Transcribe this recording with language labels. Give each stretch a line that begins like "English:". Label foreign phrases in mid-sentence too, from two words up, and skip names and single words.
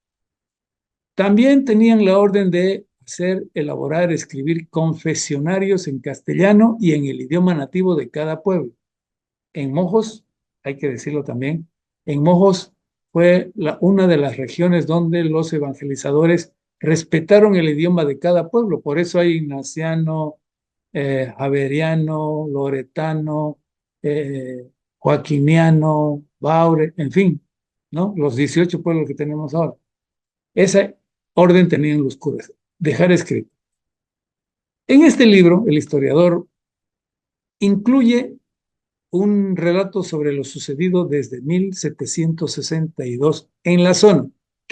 Spanish: También tenían la orden de elaborar, escribir confesionarios en castellano y en el idioma nativo de cada pueblo. En Mojos, hay que decirlo también, en Mojos fue una de las regiones donde los evangelizadores respetaron el idioma de cada pueblo. Por eso hay ignaciano, javeriano, loretano, joaquiniano, baure, en fin, ¿no? Los 18 pueblos que tenemos ahora. Esa orden tenían los curas, dejar escrito. En este libro, el historiador incluye un relato sobre lo sucedido desde 1762 en la zona.